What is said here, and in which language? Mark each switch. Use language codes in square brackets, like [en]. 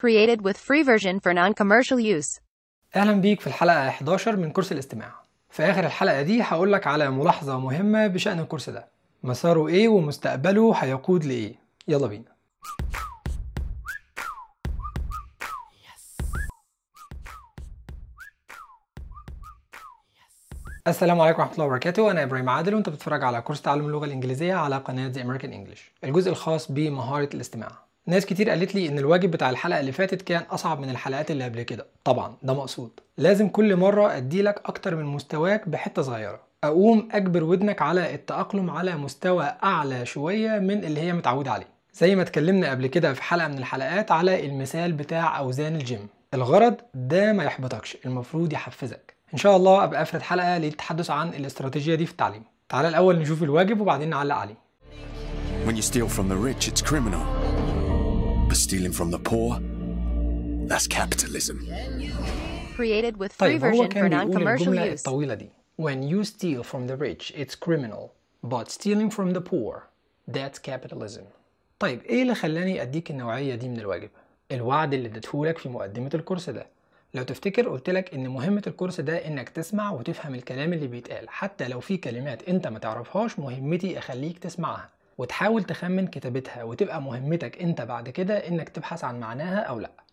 [en] created with free version for non-commercial use. [ar] اهلا بيك في الحلقه 11 من كورس الاستماع. في اخر الحلقه دي هقول لك على ملاحظه مهمه بشان الكورس ده، مساره ايه ومستقبله هيقود لايه. يلا بينا. السلام عليكم ورحمه الله وبركاته. انا ابراهيم عادل وانت بتتفرج على كورس تعلم اللغه الانجليزيه على قناه The American English، الجزء الخاص بمهاره الاستماع. ناس كتير قالت لي ان الواجب بتاع الحلقه اللي فاتت كان اصعب من الحلقات اللي قبل كده. طبعا ده مقصود، لازم كل مره ادي لك اكتر من مستواك بحته صغيره، اقوم اجبر ودنك على التاقلم على مستوى اعلى شويه من اللي هي متعود عليه، زي ما اتكلمنا قبل كده في حلقه من الحلقات على المثال بتاع اوزان الجيم. الغرض ده ما يحبطكش، المفروض يحفزك. ان شاء الله ابقى افرد حلقه للتحدث عن الاستراتيجيه دي في التعليم. تعال الاول نشوف الواجب وبعدين نعلق عليه. [en] When you steal from the rich it's criminal. But stealing from the poor, that's capitalism. Created with free [ar] طيب [en] version for non-commercial use. [ar] الطويلة دي. [en] When you steal from the rich it's criminal, but stealing from the poor, that's capitalism. [ar] طيب ايه اللي خلاني اديك النوعية دي من الواجب؟ الوعد اللي اديتهولك في مقدمة الكورس ده. لو تفتكر قلتلك ان مهمة الكورس ده انك تسمع وتفهم الكلام اللي بيتقال، حتى لو في كلمات انت ما تعرفهاش مهمتي اخليك تسمعها وتحاول تخمن كتابتها، وتبقى مهمتك انت بعد كده انك تبحث عن معناها او لا.